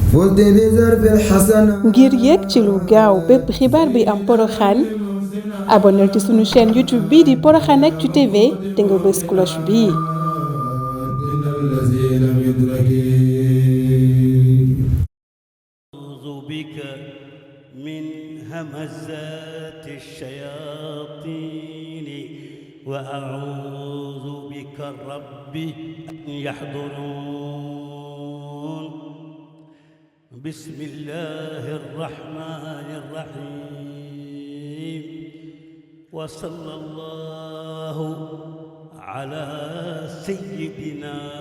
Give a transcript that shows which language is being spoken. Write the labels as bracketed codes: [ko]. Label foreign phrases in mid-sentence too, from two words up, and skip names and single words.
[ar] فزت بزرف الحسنة [wo] ngir yéeg ci lu gaaw bépp xibaar bi am Porokhane abonneel ci sunu chaîne YouTube bii di Porokhane Actu TV te nga bës cloche bii. [ar] إن الذي لم يدرك أعوذ بك من همزات الشياطين وأعوذ بك رب أن يحضرون بسم الله الرحمن الرحيم وصلى الله على سيدنا